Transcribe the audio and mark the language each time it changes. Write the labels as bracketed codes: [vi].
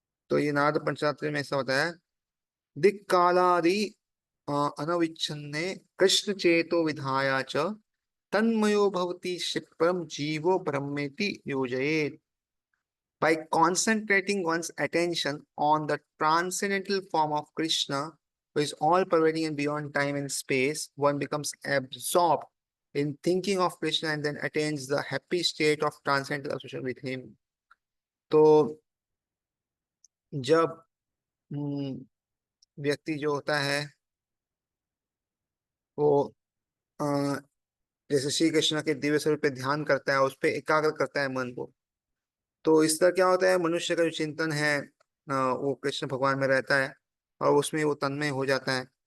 [hi] तो ये नारद पंचरात्र में ऐसा होता है, [sa] दिक्कालादि अनविच्छिन्ने कृष्ण चेतो विधाया च तन्मयो भवति क्षिप्रम जीवो ब्रह्मेति योजयेत्। [en] By concentrating one's attention on the transcendental form of Krishna, who is all pervading and beyond time and space, one becomes absorbed in thinking of Krishna and then attains the happy state of transcendental association with him. [hi] तो जब व्यक्ति जो होता है वो अ, जैसे श्री कृष्ण के दिव्य स्वरूप पे ध्यान करता है, उस पे एकाग्र करता है मन को, तो इस तरह क्या होता है, मनुष्य का जो चिंतन है वो कृष्ण भगवान में रहता है और उसमें वो तन्मय हो जाता है।